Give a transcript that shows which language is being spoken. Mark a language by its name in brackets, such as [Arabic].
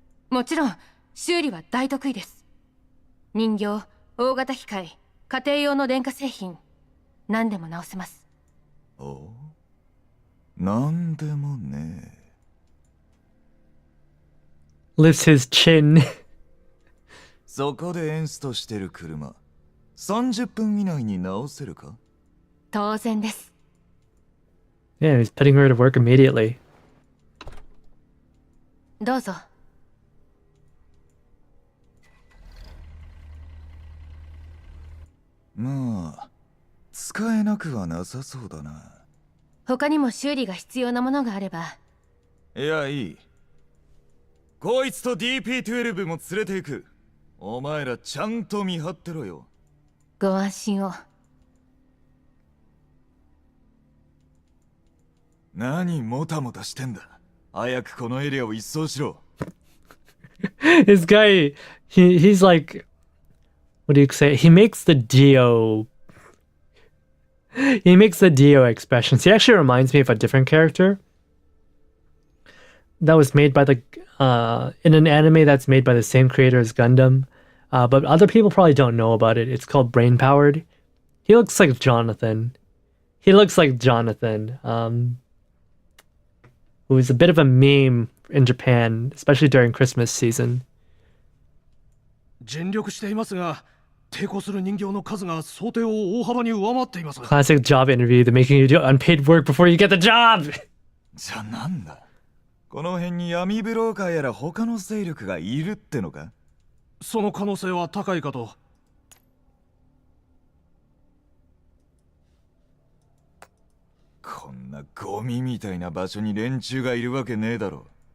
[Japanese] もちろん修理は大得意です。人形、大型機械、家庭用の電化製品、何でも直せます。お、なんでもね。 [English] Lifts his chin. [Japanese] そこでエンストしてる車、30分以内に直せるか？当然です。 [English] Yeah, he's putting her to work immediately. [Japanese] どうぞ。まあ、使えなくはなさそうだな。他にも修理が必要なものがあれば。いや、いい。こいつと DP12 も連れて行く。お前らちゃんと見張ってろよ。ご安心を。何もたもたしてんだ。早くこのエリアを一掃しろ。 [English] This guy, he's like, what do you say? He makes the Dio. He makes the Dio expressions. He actually reminds me of a different character that was made by the in an anime that's made by the same creator as Gundam, but other people probably don't know about it. It's called Brain Powered. He looks like Jonathan. He looks like Jonathan, who is a bit of a meme in Japan, especially during Christmas season. [Japanese] 尽力していますが、抵抗する人形の数が想定を大幅に上回っています。 [English] Classic job interview, the making you do unpaid work before you get the job! [Japanese] じゃあなんだ？この辺に闇ブローカーやら他の勢力がいるってのか？その可能性は高いかと。こんなゴミみたいな場所に連中がいるわけねえだろ。